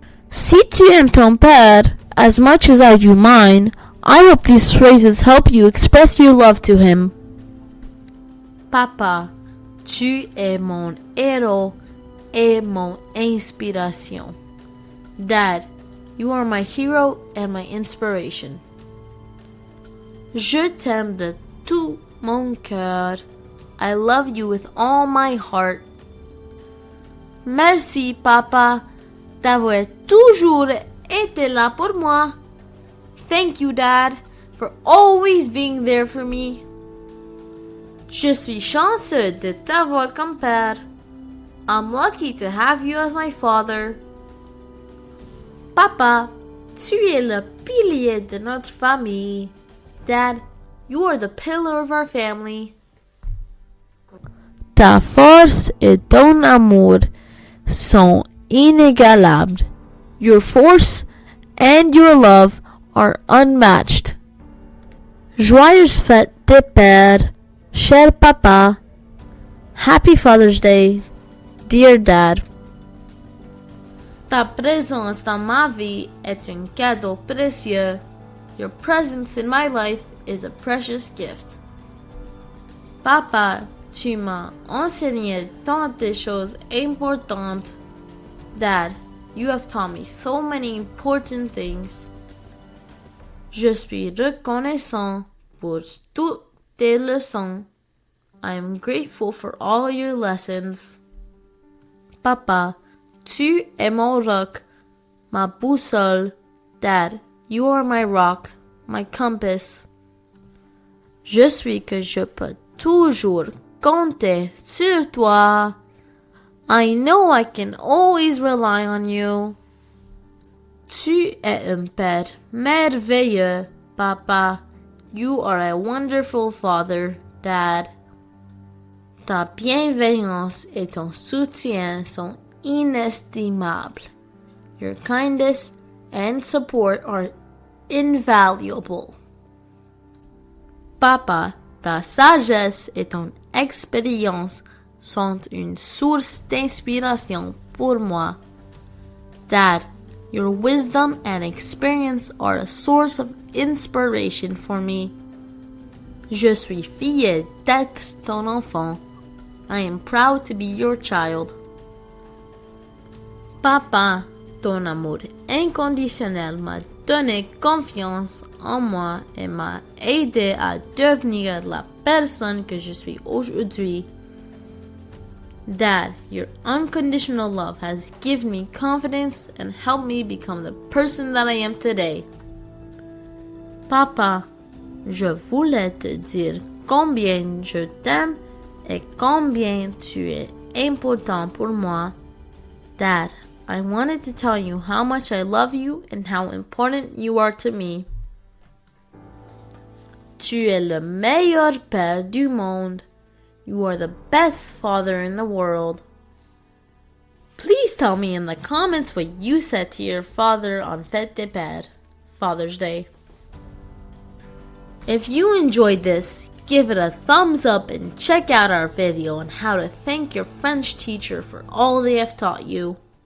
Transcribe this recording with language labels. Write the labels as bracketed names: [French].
[French] Si tu aimes ton père [English] as much as I do mine, I hope these phrases help you express your love to him. [French] Papa, tu es mon héros et mon inspiration. [English] Dad, you are my hero and my inspiration. [French] Je t'aime de tout mon cœur. [English] I love you with all my heart. [French] Merci, Papa, d'avoir toujours été là pour moi. [English] Thank you, Dad, for always being there for me. [French] Je suis chanceux de t'avoir comme père. [English] I'm lucky to have you as my father. [French] Papa, tu es le pilier de notre famille. [English] Dad, you are the pillar of our family. [French] Ta force et ton amour sont inégalables. [English] Your force and your love are unmatched. [French] Joyeuse fête des pères, cher papa. [English] Happy Father's Day, dear Dad. [French] Ta présence dans ma vie est un cadeau précieux. [English] Your presence in my life is a precious gift. [French] Papa, tu m'as enseigné tant de choses importantes. [English] Dad, you have taught me so many important things. [French] Je suis reconnaissant pour toutes tes leçons. [English] I am grateful for all your lessons. [French] Papa, tu es mon roc, ma boussole. [English] Dad, you are my rock, my compass. [French] Je suis que je peux toujours compter sur toi. [English] I know I can always rely on you. [French] Tu es un père merveilleux, Papa. [English] You are a wonderful father, Dad. [French] Ta bienveillance et ton soutien sont inestimables. [English] Your kindness and support are invaluable. [French] Papa, ta sagesse et ton expérience sont une source d'inspiration pour moi. [English] Dad, your wisdom and experience are a source of inspiration for me. [French] Je suis fière d'être ton enfant. [English] I am proud to be your child. [French] Papa, ton amour inconditionnel m'a donné confiance en moi et m'a aidé à devenir la personne que je suis aujourd'hui. [English] Dad, your unconditional love has given me confidence and helped me become the person that I am today. [French] Papa, je voulais te dire combien je t'aime et combien tu es important pour moi. [English] Dad, I wanted to tell you how much I love you and how important you are to me. [French] Tu es le meilleur père du monde. [English] You are the best father in the world. Please tell me in the comments what you said to your father on Fête des Pères, Father's Day. If you enjoyed this, give it a thumbs up and check out our video on how to thank your French teacher for all they have taught you.